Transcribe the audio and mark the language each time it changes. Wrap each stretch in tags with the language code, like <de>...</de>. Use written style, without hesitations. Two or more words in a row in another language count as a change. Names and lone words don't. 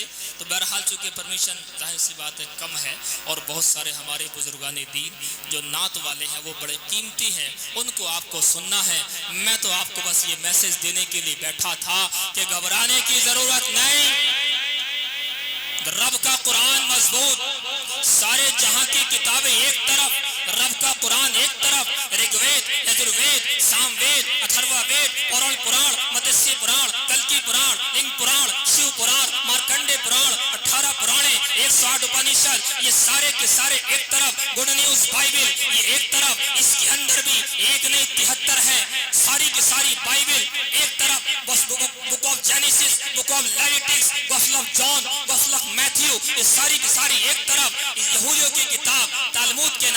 <ur>تو بہرحال چونکہ پرمیشن ظاہر سی بات ہے کم ہے، اور بہت سارے ہمارے بزرگان دین جو نعت والے ہیں وہ بڑے قیمتی ہیں، ان کو آپ کو سننا ہے۔ میں تو آپ کو بس یہ میسج دینے کے لیے بیٹھا تھا کہ گھبرانے کی ضرورت نہیں، رب کا قرآن مضبوط، سارے جہاں کی کتابیں ایک طرف، رب کا قرآن ایک طرف، رگ وید، یجروید، سام وید، اتھروا وید، پورن پران، متسیہ پران، کلکی پران، لنگ پران، شیو پران، مارکنڈے پران، 18 پرانے، 108 اپنشد، یہ سارے کے سارے ایک طرف، گڈ نیوز بائبل یہ ایک طرف، اس کے اندر بھی ایک نہیں 73 ہے، ساری کی ساری بائبل ایک طرف، بک آف جینیسس، بک آف لیویٹکس، گوسپل آف جان، گوسپل آف میتھیو، یہ ساری کی ساری ایک طرف، یہودیوں کی کتاب تالمود کے</ur>